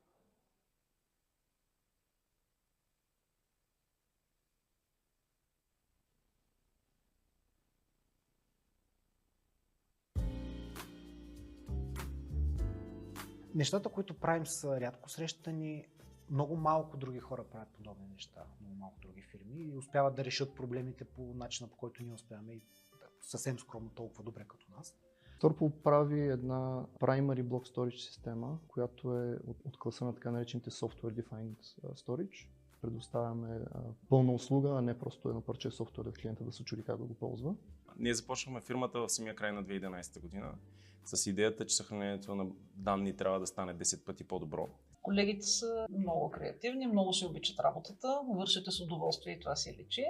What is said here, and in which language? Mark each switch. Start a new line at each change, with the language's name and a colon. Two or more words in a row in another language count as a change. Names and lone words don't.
Bulgarian: Нещата, които правим, са рядко срещани. Много малко други хора правят подобни неща, много малко други фирми и успяват да решат проблемите по начина, по който ние успяваме и съвсем скромно толкова добре като нас. Turple прави една
English: primary block storage
Bulgarian: система, която е от класа на така наречените
English: software defined storage.
Bulgarian: Предоставяме пълна услуга, а не просто едно парче софтуер от клиента да се чуди как да го ползва. Ние започнахме фирмата в самия край на 2011 година с идеята, че съхранението на данни трябва да стане 10 пъти по-добро. Колегите са много креативни, много си обичат работата, вършите с удоволствие и това си личи.